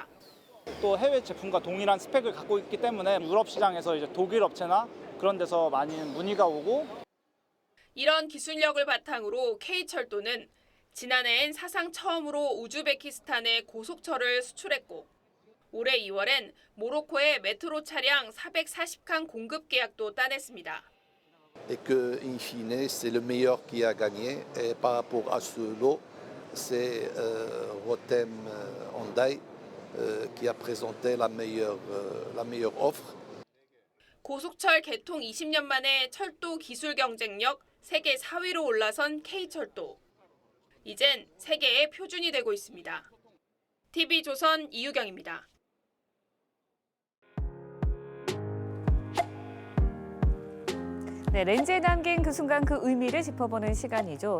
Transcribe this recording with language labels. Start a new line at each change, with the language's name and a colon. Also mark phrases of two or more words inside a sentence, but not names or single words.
Korean: 또 해외 제품과 동일한 스펙을 갖고 있기 때문에 유럽 시장에서 이제 독일 업체나 그런 데서 많이 문의가 오고. 이런 기술력을 바탕으로 K철도는 지난해엔 사상 처음으로 우즈베키스탄에 고속철을 수출했고 올해 2월엔 모로코에 메트로 차량 440칸 공급 계약도 따냈습니다.
French: Et que, in fine, c'est le meilleur qui a gagné. Et par rapport à ce lot, c'est Rotem Hyundai qui a présenté la meilleure offre.
Korean: 고속철 개통 20년 만에 철도 기술 경쟁력 세계 4위로 올라선 K철도. 이젠 세계의 표준이 되고 있습니다. TV조선 이유경입니다. 네, 렌즈에 담긴 그 순간 그 의미를 짚어보는 시간이죠.